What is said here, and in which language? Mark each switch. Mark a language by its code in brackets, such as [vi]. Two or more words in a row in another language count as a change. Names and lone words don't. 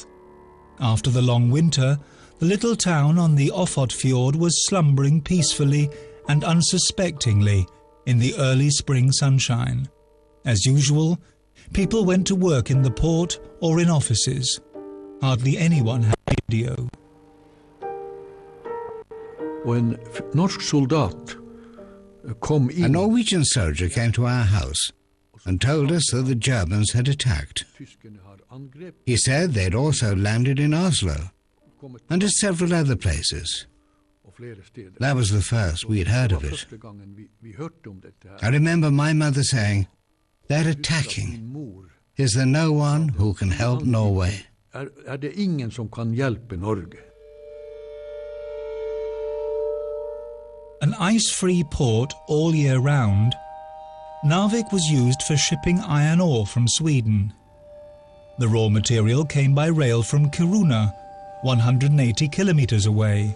[en] After the long winter, the little town on the Ofotfjord was slumbering peacefully and unsuspectingly in the early spring sunshine. As usual, people went to work in the port or in offices. Hardly anyone had radio. [no] When norsk soldat kom in, [en] a Norwegian soldier came to our house and told us that the Germans had attacked. He said they'd also landed in Oslo and at several other places. That was the first we had heard of it. I remember my mother saying, "They're attacking. Is there no one who can help Norway?" [no] Det ingen som kan hjelpe Norge? [en] An ice-free port all year round, Narvik was used for shipping iron ore from Sweden. The raw material came by rail from Kiruna, 180 kilometers away.